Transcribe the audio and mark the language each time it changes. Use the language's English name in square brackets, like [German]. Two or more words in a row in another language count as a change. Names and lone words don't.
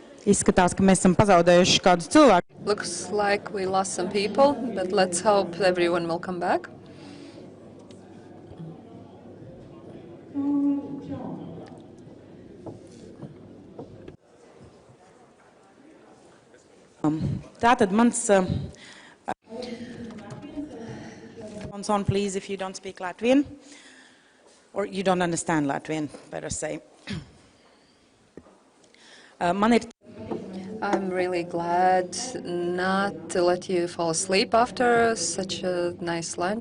[Latvian] Izskatās, ka mēs esam pazaudējuši kādus cilvēkus. [English] Looks like we lost some people, but let's hope everyone will come back. [Latvian] Tātad mans [English] on please if you don't speak Latvian or you don't understand Latvian, better say. I'm really glad not to let you fall asleep after such a nice lunch.